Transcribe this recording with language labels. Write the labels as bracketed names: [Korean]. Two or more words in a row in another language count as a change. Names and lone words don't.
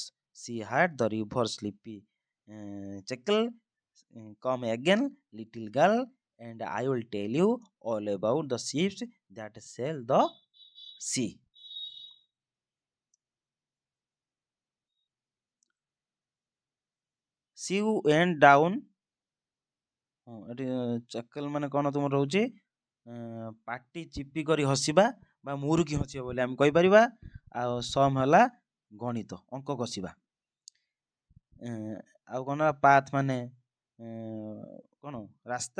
[English] She heard the river sleepy chuckle, come again, little girl, and I will tell you all about the ships that sail the sea. She went down। [Odia] ଏଠି ଚକଲ ମାନେ କ'ଣ ତୁମର ରହୁଛି? ପାଟି ଚିପି କରି ହସିବା ବା ମୁରୁକି ହସିବା ବୋଲି ଆମେ କହିପାରିବା। ଆଉ ସମ୍ ହେଲା ଗଣିତ, ଅଙ୍କ କଷିବା। ଆଉ କ'ଣ ନା ପାଥ ମାନେ କ'ଣ ରାସ୍ତା।